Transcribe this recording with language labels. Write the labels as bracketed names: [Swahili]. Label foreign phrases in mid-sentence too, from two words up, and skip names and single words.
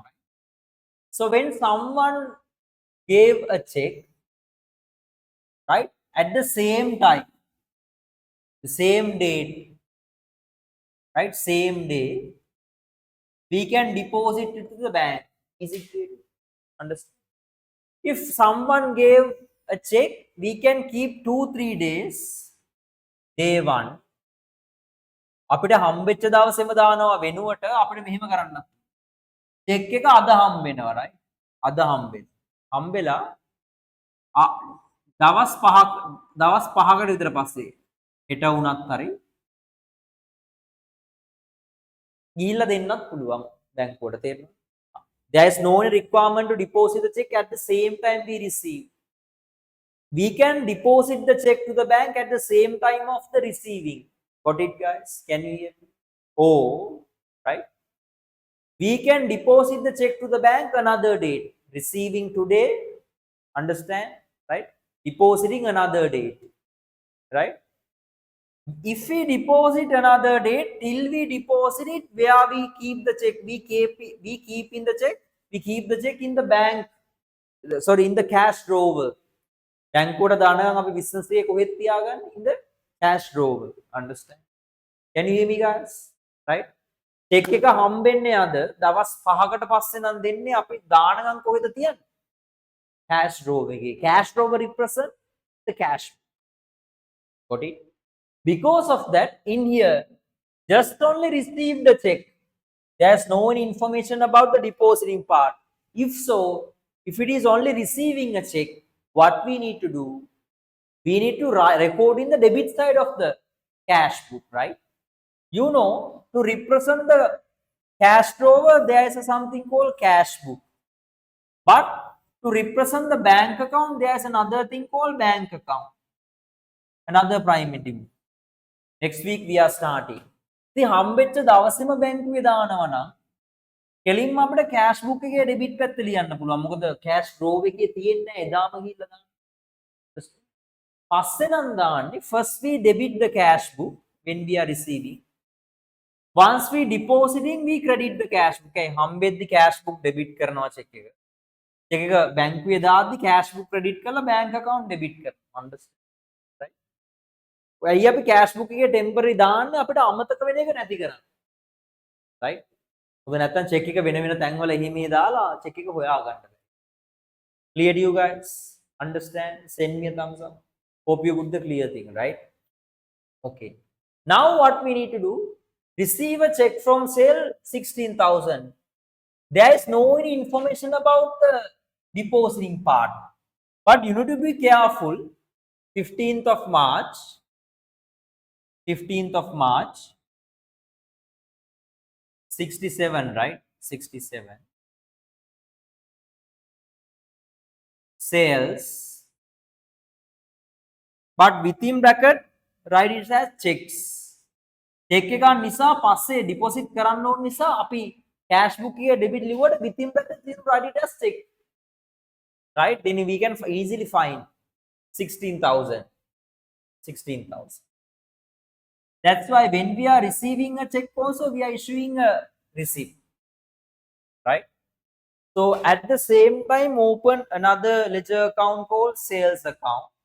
[English] So when someone gave a check, right, at the same time, the same date, right, same day, we can deposit it to the bank. Is it clear? Understand? If someone gave a check, we can keep 2-3 days. Day 1. [Sinhala] අපිට හම්බෙච්ච දවසේම දානවා වෙනුවට අපිට මෙහෙම කරන්න. චෙක් එක අද හම්බ වෙනවා, right? අද හම්බෙන්න. හම්බෙලා දවස් 5කට විතර පස්සේ හෙට වුණත් හරි ගිහිල්ලා දෙන්නත් පුළුවන් බැංකුවට තේරෙනවද? [English] There is no requirement to deposit the check at the same time we receive. We can deposit the check to the bank at the same time of the receiving. Got it, guys? Can you hear me? Oh, right? We can deposit the check to the bank another date. Receiving today, understand? Right? Depositing another date. Right? If we deposit another date, till we deposit it, where we keep the check, we keep in the check, we keep the check in the bank, sorry, in the cash drawer. [Sinhala] බැංකුවට දාන ගමන් අපි business එකේ කොහෙද තියාගන්නේ? [English] In the cash drawer. Understand? Can you hear me, guys? Right? [Sinhala] check එක හම්බෙන්නේ අද දවස් 5කට පස්සේ නම් දෙන්නේ අපි දාන ගමන් කොහෙද තියන්නේ? [English] cash drawer [Sinhala] එකේ. [English] Cash drawer represent the cash. Got it? Because of that, in here, just only receive the check. There's no information about the depositing part. If so, If it is only receiving a check, what we need to do? We need to record in the debit side of the cash book, right? You know, to represent the cash drawer, there is something called cash book. But to represent the bank account, there is another thing called bank account. Another primitive. Next week we are starting. [Sinhala] The හම්බෙච්ච දවසේම බැංකුවේ දානවා නම් කෙලින්ම අපිට [English] cash book [Sinhala] එකේ debit පැත්ත ලියන්න පුළුවන්. මොකද cash draw එකේ තියෙන්නේ එදාම ගිහිල්ලා දාන්න. පස්සේ නම් දාන්නේ [English] first we debit the cash book when we are receiving. Once we depositing we credit the cash book. [Sinhala] ඒ හම්බෙද්දි [English] cash book debit [Sinhala] කරනවා check එක. check එක බැංකුවේ දාද්දි [English] cash book credit [Sinhala] කරලා [English] bank account debit [Sinhala] කරනවා. [English] Understand? Right? [Sinhala] ඇයි අපි cash book එකේ temporary දාන්නේ අපිට අමතක වෙන එක නැති කරන්න. Right? ඔබ නැත්තම් check එක වෙන වෙන තැන්වල එහිමේ දාලා check එක හොයා ගන්න බෑ. [English] Clear to you guys? Understand? Send me a thumbs up. Hope you got the clear thing, right? Okay. Now what we need to do? Receive a check from sale 16,000. There is no any information about the depositing part. But you need to be careful. 15th of March. 15th of March. 67, right? 67. Sales. But within bracket, write it as checks. [Sinhala] check එක නිසා පස්සේ deposit කරන්න ඕන නිසා අපි [English] cash book [Sinhala] එකේ debit ලිව්වට [English] within bracket we write it as check. Right? Then we can easily find 16,000. 16,000. That's why when we are receiving a check also we are issuing a receipt. Right? So at the same time open another ledger account called sales account.